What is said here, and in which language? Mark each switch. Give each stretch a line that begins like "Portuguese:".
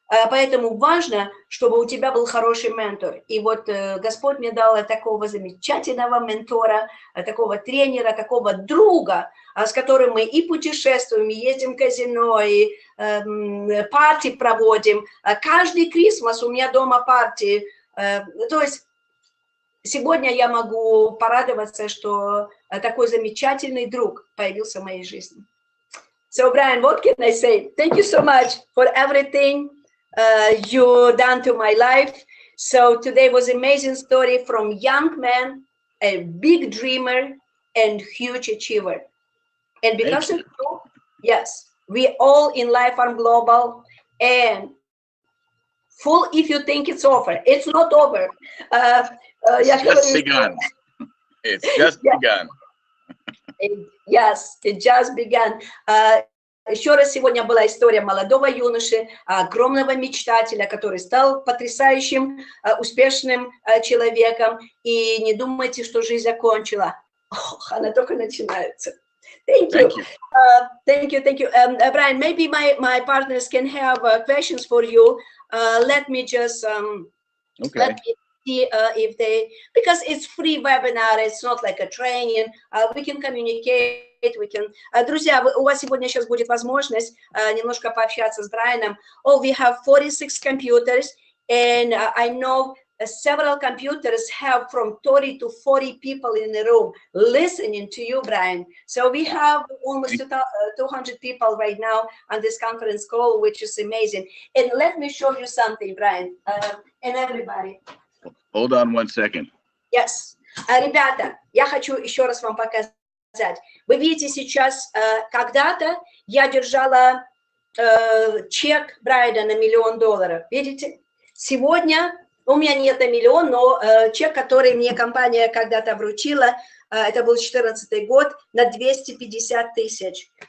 Russian: Поэтому важно, чтобы у тебя был хороший ментор. И вот Господь мне дал такого замечательного ментора, такого тренера, такого друга, с которым мы и путешествуем, и ездим в казино, и партии проводим. Каждый Крисмас у меня дома партии. То есть сегодня я могу порадоваться, что такой замечательный друг появился в моей жизни.
English: So, Brian, what can I say? Thank you so much for everything you done to my life. So today was an amazing story from young man, a big dreamer, and huge achiever. And because of you, yes, we all in Life Farm Global, and full if you think it's over. It's not over. It's just begun. It's just begun. Yes, it just began.
Russian: Еще раз, сегодня была история молодого юноши, огромного мечтателя, который стал потрясающим, успешным человеком. И не думайте, что жизнь закончила. Ох, она только начинается.
English: Thank you. Thank you. Brian, maybe my partners can have questions for you. Let me just let me see if they, because it's free webinar, it's not like a training. We can communicate.
Russian: Друзья, у вас сегодня сейчас будет возможность немножко пообщаться с Брайаном.
English: Oh, we have 46 computers, and I know several computers have from 30 to 40 people in the room listening to you, Brian. So we have almost 200 people right now on this conference call, which is amazing. And let me show you something, Brian, and everybody. Hold on 1 second. Yes.
Russian: Ребята, я хочу еще раз вам показать. Вы видите сейчас, когда-то я держала чек Брайана на $1 миллион. Видите? Сегодня у меня нет на миллион, но чек, который мне компания когда-то вручила, это был 2014 год, на 250 тысяч.